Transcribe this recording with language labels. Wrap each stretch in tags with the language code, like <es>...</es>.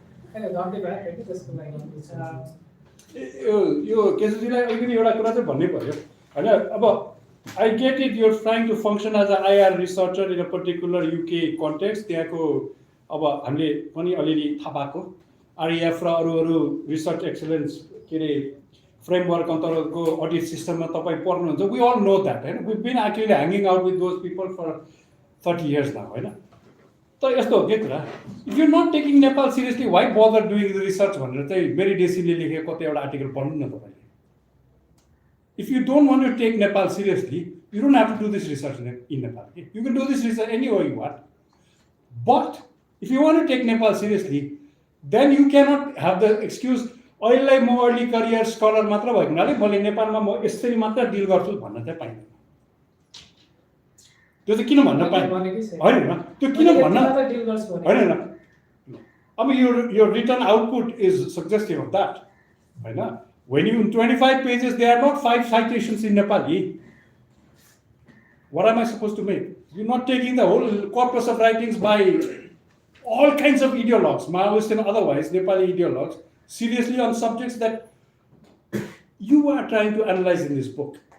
<ne>होइन धन्यवाद होइन त्यसको लागि यो केशवजीलाई अलिकति एउटा कुरा चाहिँ भन्नै पर्यो होइन अब</ne> <en>I get it, you're trying to function as an IR researcher in a particular UK context.</en> <ne>त्यहाँको अब हामीले पनि अलिअलि थाहा पाएको REF र अरू रिसर्च एक्सलेन्स के अरे फ्रेमवर्क अन्तर्गतको अडिट सिस्टममा तपाईँ पर्नुहुन्छ.</ne> <en>We all know that,</en> <ne>हैन?</ne> <en>We've been actually hanging out with those people for 30 years now, हैन?</en> <ne>तर यस्तो हो के कुरा,</ne> <en>if you're not taking Nepal seriously, why bother doing the research</en> <ne>भनेर चाहिँ मेरी डेसीले लेखेको कतै एउटा आर्टिकल पढ्नु न तपाईले.</ne> <en>If you don't want to take Nepal seriously, you don't have to do this research in Nepal. Okay? You can do this research anywhere you want. But if you want to take Nepal seriously, then you cannot have the excuse,</en> <ne>अहिले म early career scholar मात्र भएको हुनाले मैले नेपालमा म यसरी मात्र डिल गर्छु भन्न चाहिँ पाइँदैन. त्यो चाहिँ किन भन्न पाइँदैन? हैन त्यो किन भन्न हैन.</ne> <en>I mean your written output is suggestive of that.</en> <ne>हैन.</ne> <en>When you in 25 pages, there are not 5 citations in Nepali. What am I supposed to make? You're not taking the whole corpus of writings by all kinds of ideologues, Maoist and otherwise, Nepali ideologues, seriously on subjects that you are trying to analyze in this book.</en>